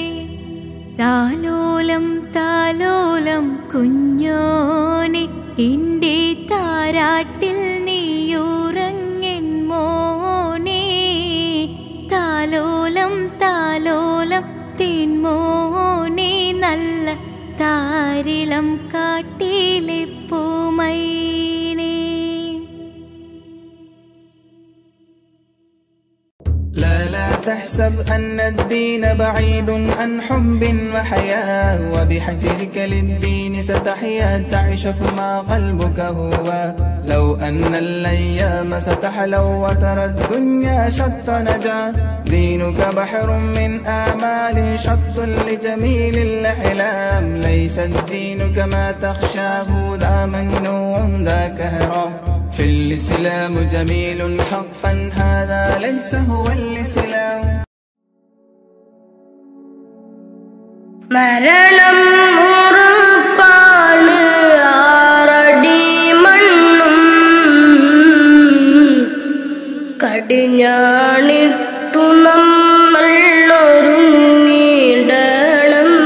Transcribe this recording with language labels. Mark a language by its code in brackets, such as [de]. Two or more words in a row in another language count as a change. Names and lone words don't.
[ml] താലോലം താലോലം കുഞ്ഞോനെ എന്റെ താരാട്ടിൽ നീയുറങ്ങൻ മോനെ താലോലം താലോലം തേൻമോനെ നല്ല താരിളം കാട്ടിലെ പൂമൈനേ। [ar] لا تحسب أن الدين بعيد عن حب وحياة وبحجرك للدين ستحيا تعيش فيما قلبك هو. لو أن الأيام ستحلو وترى الدنيا شط نجاة دينك بحر من آمال شط لجميل الأحلام. ليس الدين كما تخشاه ذا ممنوع ذا كهرام. في الإسلام جميل حقا هذا ليس هو الإسلام. [ml] മരണം ഉറപ്പാണ് ആറടി മണ്ണും കടിഞ്ഞാണിട്ടു നമ്മൾ ഒരുങ്ങിടണം.